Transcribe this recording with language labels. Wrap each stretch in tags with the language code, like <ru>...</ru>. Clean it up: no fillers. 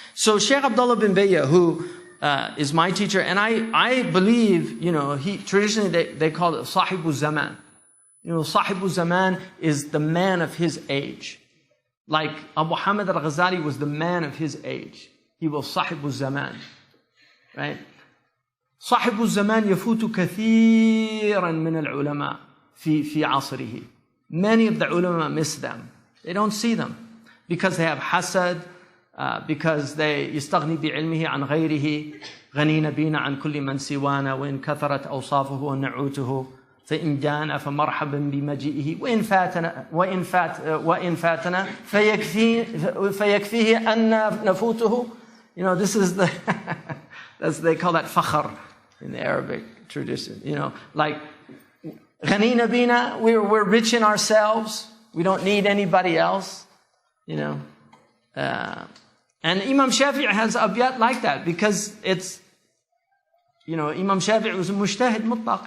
<en>So Sheikh Abdullah bin Bayya, who is my teacher, and I believe, you know, traditionally they call it Sahibu Zaman. You know, Sahibu Zaman is the man of his age. Like Abu Hamid al-Ghazali was the man of his age. He was Sahibu Zaman. Right?</en> <ar>صاحب الزمان يفوت كثيرا من العلماء في عصره.</ar> <en>Many of the ulama miss them. They don't see them because they have hasad, because they</en> <ar>يستغني بعلمه عن غيره. غنينا بينا عن كل من سوانا وإن كثرت أوصافه ونعوته فإن جانا فمرحبا بمجيئه وإن فاتنا فيكفيه أن نفوته.</ar> <en>You know, this is the they call that fakhr in the Arabic tradition. You know, like</en> <ar>غنينا بينا,</ar> <en>we're rich in ourselves. We don't need anybody else. You know, and Imam Shafi'i has abyat like that because it's, you know, Imam Shafi'i was a mujtahid mutlaq.</en>